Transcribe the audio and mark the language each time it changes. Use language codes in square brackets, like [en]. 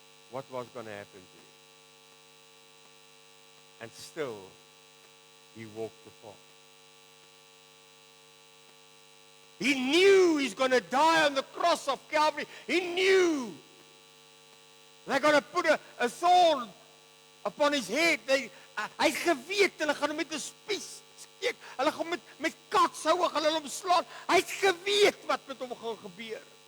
[en] What was going to happen to him. And still, he walked the path. He knew he's going to die on the cross of Calvary. He knew they're going to put a thorn upon his head. [af] Hy geweet, hulle gaan hom met 'n spies steek. Hulle gaan met katshoue gaan hulle hom slaan. Hy het geweet wat met hom gaan gebeur.